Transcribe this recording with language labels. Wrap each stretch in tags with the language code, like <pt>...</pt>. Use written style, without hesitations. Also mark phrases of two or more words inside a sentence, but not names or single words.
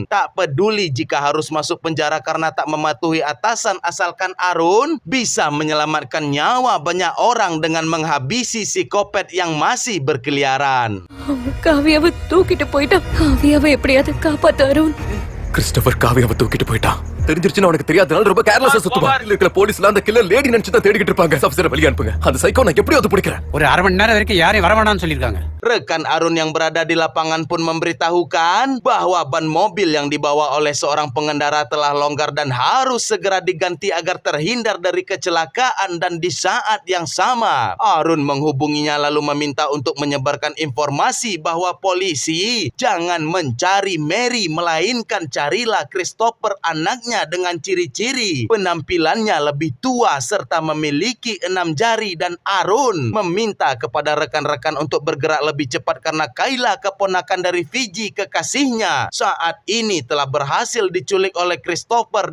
<id>Tak peduli jika harus masuk penjara karena tak mematuhi atasan, asalkan Arun bisa menyelamatkan nyawa banyak orang dengan menghabisi psikopat yang masih berkeliaran.</id> <ta>காவியாவை தூக்கிட்டு போயிட்டான். காவியாவை எப்படியாவது காப்பாத்து அருண். கிறிஸ்டோபர் காவியாவை தூக்கிட்டு போயிட்டான். தெரிஞ்சிருச்சுன்னு அவனுக்கு தெரியாதனால ரொம்ப கேர்லெஸ்ஸா சுத்துவான். இருக்கிற போலீஸ்ல அந்த</ta> <en>killer lady</en> <ta>நினைச்சு தான் தேடிக்கிட்டு இருப்பாங்க. ஆபீசரை வெளிய அனுப்புங்க. அந்த சைக்கோ நான் எப்படியாவது பிடிக்கிறேன். ஒரு அரை மணி நேரம் வரைக்கும் யாரையும் வரவேணாம்னு சொல்லிருக்காங்க.</ta> <id>Rekan Arun yang berada di lapangan pun memberitahukan bahwa ban mobil yang dibawa oleh seorang pengendara telah longgar dan harus segera diganti agar terhindar dari kecelakaan, dan di saat yang sama Arun menghubunginya lalu meminta untuk menyebarkan informasi bahwa polisi jangan mencari Mary, melainkan carilah Christopher, anaknya dengan ciri-ciri penampilannya lebih tua serta memiliki 6 jari, dan Arun meminta kepada rekan-rekan untuk bergerak lebih cepat karena Kayla, keponakan dari Fiji, kekasihnya, saat ini telah berhasil diculik oleh Christopher.</id>